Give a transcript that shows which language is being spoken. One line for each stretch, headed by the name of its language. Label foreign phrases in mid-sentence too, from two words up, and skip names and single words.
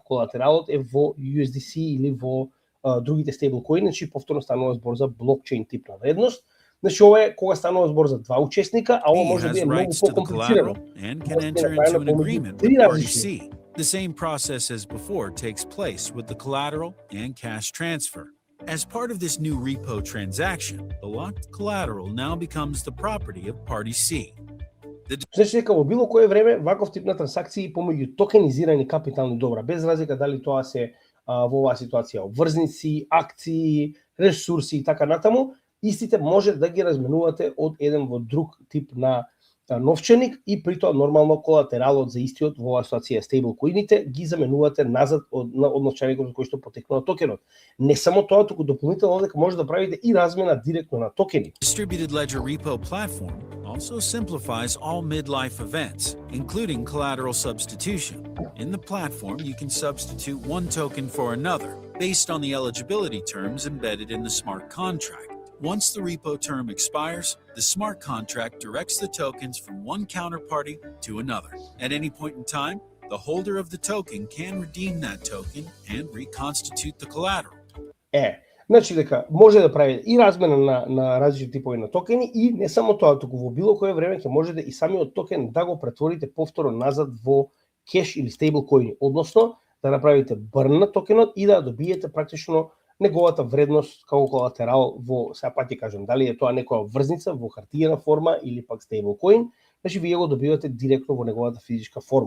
Macedonian: Колатералот е во USDC или во другите стейблкоини, значи повторно станува збор за блокчейн тип на вредност. Значи ова е кога станува збор за два учесника, а ова може да биде многу покомплицирано.
English: The same process as before takes place with the collateral and cash transfer. As part of this new repo transaction, the locked collateral now becomes the property of Party C.
Macedonian: Значи дека во било кое време ваков тип на трансакции помеѓу токенизирани капитални добра, без разлика дали тоа се во оваа ситуација обврзници, акции, ресурси и така натаму, истите може да ги разменувате од еден во друг тип на новчаник и при тоа нормално колатералот за истиот во оваа ситуација стейблкоините ги заменувате назад од новчаникот кој што потекнува токенот. Не само тоа, туку дополнително дека може да правите и размена директно на токени.
English: Distributed ledger repo platform also simplifies all midlife events, including collateral substitution. In the platform, you can substitute one token for another based on the eligibility terms embedded in the smart contract. Once the repo term expires, the smart contract directs the tokens from one counterparty to another. At any point in time, the holder of the token can redeem that token and reconstitute the collateral.
Macedonian: Значи дека може да прави и размена на различни типови на токени и не само тоа, туку во било кое време ќе можете и самиот токен да го претворите повторно назад во кеш или стейблкоини, односно да направите бърн на токенот и да добиете практично неговата вредност како колатерал во, сега пак ќе кажам, дали е тоа некоја врзница во хартиена форма или пак стейблкоин, значи вие го добивате директно во неговата физичка форма.